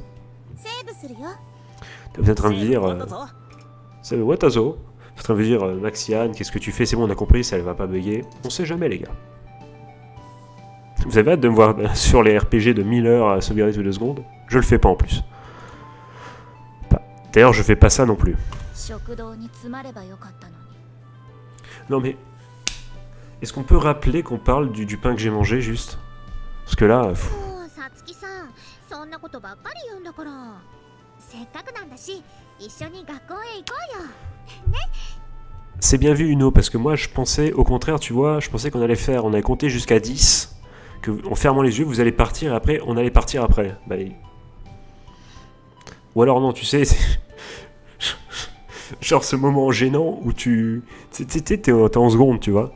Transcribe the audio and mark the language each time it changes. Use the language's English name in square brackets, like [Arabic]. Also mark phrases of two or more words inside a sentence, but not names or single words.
[French] Vous êtes en train de dire... C'est Watazo. En train de dire, Maxiane, qu'est-ce que tu fais? C'est bon, on a compris, ça va pas bugger. On sait jamais, les gars. Vous avez hâte de me voir sur les RPG de 1000 heures à sauvegarder toutes les 2 secondes? Je le fais pas en plus. D'ailleurs, je fais pas ça non plus. [Japanese] 食堂に詰まればよかったのに。 [French] Non mais... Est-ce qu'on peut rappeler qu'on parle du pain que j'ai mangé, juste? Parce que là... [Japanese] もうさつきさん、そんなことばっかり言うんだから。せっかくなんだし、一緒に学校へ行こうよ。ね。 [French] C'est bien vu, Uno, parce que moi, je pensais, au contraire, tu vois, je pensais qu'on allait faire... On allait compter jusqu'à 10, que en fermant les yeux, vous allez partir, et après, on allait partir après. Bah, ou alors non, tu sais... Genre ce moment gênant où t'es en seconde, tu vois.